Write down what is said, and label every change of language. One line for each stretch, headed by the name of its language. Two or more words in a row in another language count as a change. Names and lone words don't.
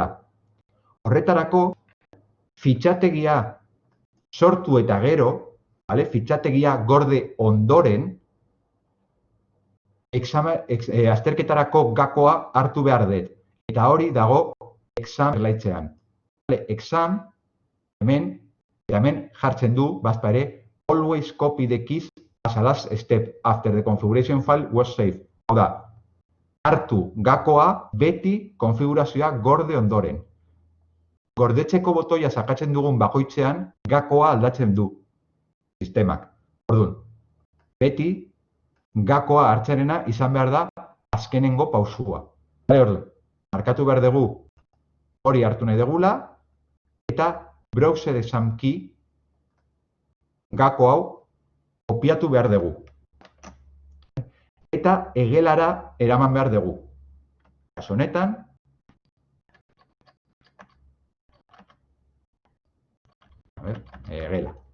Basque: Horretarako, fitxategia sortu eta gero, fitxategia gorde ondoren, azterketarako gakoa hartu behar dut. Eta hori dago exam erlaitzean. Exam, hemen jartzen du, bazpa ere,
English: always copy the keys as a last step after the configuration file was saved.
Basque: Hau da, hartu gakoa beti konfigurazioa gorde ondoren. Gordetzeko botoia sakatzen dugun bakoitzean, gakoa aldatzen du sistemak. Orduan, beti gakoa hartzenena izan behar da azkenengo pausua. Orduan, markatu behar dugu hori hartu nahi dugula, eta
English: browser exam key
Basque: gako hau kopiatu behar dugu. Eta egelara eraman behar dugu. Kasu honetan, egela.